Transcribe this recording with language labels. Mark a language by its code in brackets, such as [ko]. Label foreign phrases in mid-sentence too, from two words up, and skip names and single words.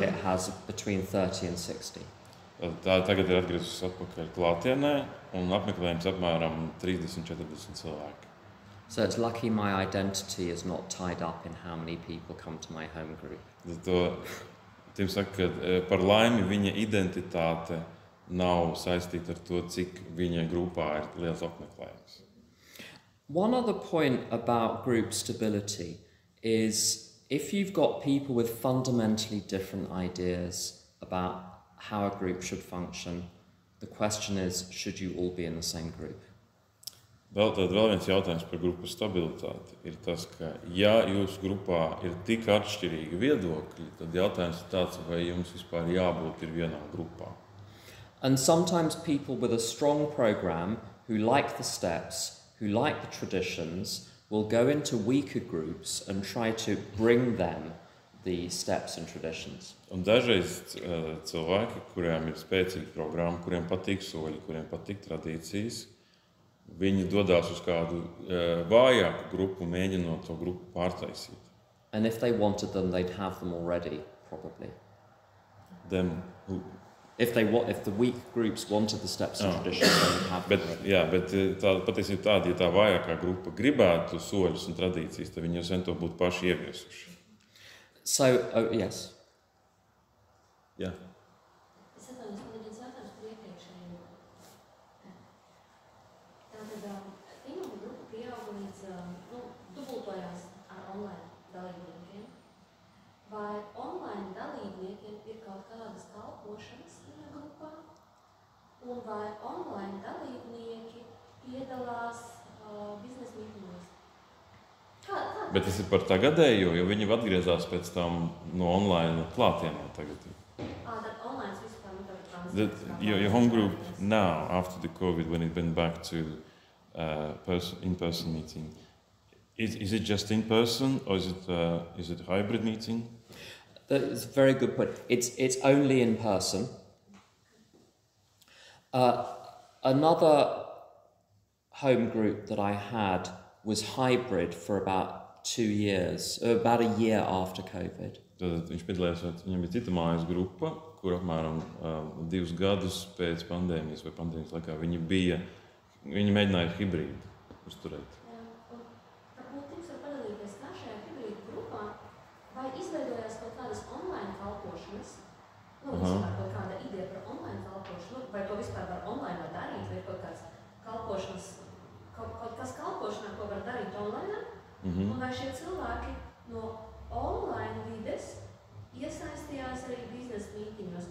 [en] It has between 30 and 60. [lv] Tā tagad ir atgriezusies atpakaļ klātienē un apmeklējums apmēram 30-40 cilvēki. [en] So it's lucky my identity is not tied up in how many people come to my home group. [lv] Tiem saka, ka par laimi viņa identitāte nav saistīta ar to, cik viņa grupā ir liels apmeklējums. [en] One other point about group stability is if you've got people with fundamentally different ideas about how a group should function, the question is, should you all be in the same group? [lv] Vēl viens jautājums par grupas stabilitāti ir tas, ka ja jūsu grupā ir tik atšķirīgi viedokļi, tad jautājums ir tāds, vai jums vispār jābūt ir vienā grupā. [en] And sometimes people with a strong program who like the steps, who like the traditions, will go into weaker groups and try to bring them the steps and traditions. [lv] Un dažreiz cilvēki, kuriem ir spēcīga programma, kuriem patīk soļi, kuriem patīk tradīcijas, viņi dodās uz kādu vājāku grupu, mēģinot to grupu pārtaisīt. [en] And if they wanted them, they'd have them already, probably. If the weak groups wanted the steps and traditions, they would have them already. [lv] Jā, bet patiesībā tāda, ja tā vājākā grupa gribētu soļus un tradīcijas, tad viņi jau sen to būtu paši ieviesuši. [en] So, yes. [lv] Jā. Vai online dalībniekiem ir kaut kādas kalpošanas grupā, un vai online dalībnieki piedalās biznesa mītīņos? Bet tas ir par tagadējo, jo viņi atgriezās pēc tam no online klātienē tagad. That online vispār [en] Your home group now, after the COVID, when it went back to in-person meeting, is it just in person or is it a hybrid meeting? That's a very good point. It's only in person. Another home group that I had was hybrid for about 2 years, about a year after COVID. [lv] Tad viņš piedalījās, viņam bija cita mājas grupa, kur apmēram 2 gadus pēc pandēmijas vai pandēmijas laikā viņi mēģināja hibrīdu uzturēt. Varbūt tiks var padalīties, kā šajā hibrīdu grupā, vai izveidojās kaut kādas online kalpošanas, vispār kaut kāda ideja par online kalpošanu, vai to vispār var online darīt, vai kaut kāds kalpošanas, kaut kas kalpošanā, ko var darīt online, un vai šie cilvēki no online vides iesaistījās arī biznesa mītiņos.